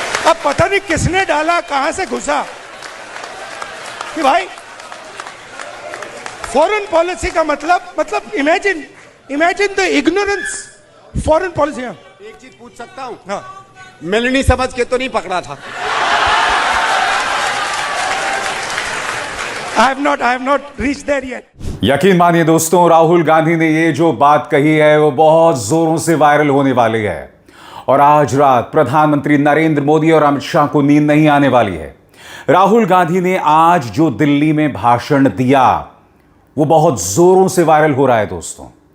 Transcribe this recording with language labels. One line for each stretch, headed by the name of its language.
Hindi: अब पता नहीं किसने डाला, कहां से घुसा कि भाई फॉरेन पॉलिसी का मतलब
English: Imagine the ignorance foreign policy.
Hindi: एक चीज पूछ सकता हूं? हाँ, मिलनी समझ के तो नहीं पकड़ा था?
English: I have not reached there yet.
Hindi: यकीन मानिए दोस्तों, राहुल गांधी ने ये जो बात कही है वो बहुत जोरों से वायरल होने वाली है और आज रात प्रधानमंत्री नरेंद्र मोदी और अमित शाह को नींद नहीं आने वाली है। राहुल गांधी ने आज जो दिल्ली में भाषण दिया वो बहुत जोरों से वायरल हो रहा है दोस्तों।